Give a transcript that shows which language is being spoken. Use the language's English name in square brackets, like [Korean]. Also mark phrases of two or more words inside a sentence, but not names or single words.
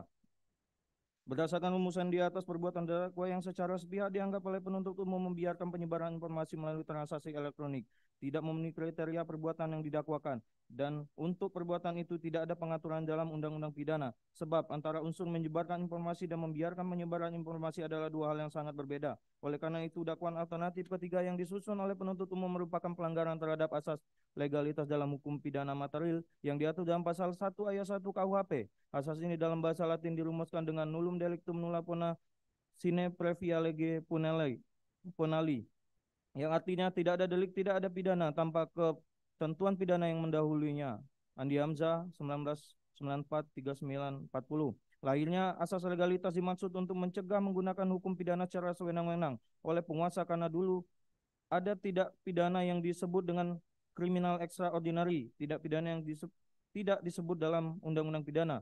[Indonesian] Berdasarkan rumusan di atas, perbuatan terdakwa yang secara sepihak dianggap oleh penuntut umum membiarkan penyebaran informasi melalui transaksi elektronik tidak memenuhi kriteria perbuatan yang didakwakan, dan untuk perbuatan itu tidak ada pengaturan dalam undang-undang pidana, sebab antara unsur menyebarkan informasi dan membiarkan penyebaran informasi adalah dua hal yang sangat berbeda. Oleh karena itu, dakwaan alternatif ketiga yang disusun oleh penuntut umum merupakan pelanggaran terhadap asas legalitas dalam hukum pidana material yang diatur dalam pasal 1 ayat 1 KUHP. Asas ini dalam bahasa Latin dirumuskan dengan [Latin] nullum delictum nulla pena sine previa lege punali, [Indonesian] yang artinya tidak ada delik, tidak ada pidana tanpa ketentuan pidana yang mendahulunya. Andi Hamzah 1994-39-40. Lahirnya asas legalitas dimaksud untuk mencegah menggunakan hukum pidana secara sewenang-wenang oleh penguasa, karena dulu ada tidak pidana yang disebut dengan kriminal extraordinary, tidak pidana yang tidak disebut dalam undang-undang pidana.